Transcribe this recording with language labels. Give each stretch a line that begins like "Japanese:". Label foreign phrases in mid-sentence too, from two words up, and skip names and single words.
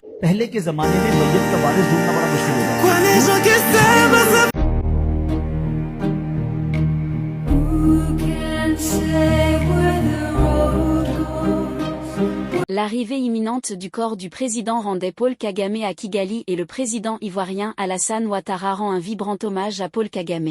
Hindi: पहले के जमाने में मैयत का वारिस ढूंढना बड़ा मुश्किल होता था।
French: L'arrivée imminente du corps du président rendait Paul Kagame à Kigali et le président ivoirien Alassane Ouattara rend un vibrant hommage à Paul Kagame.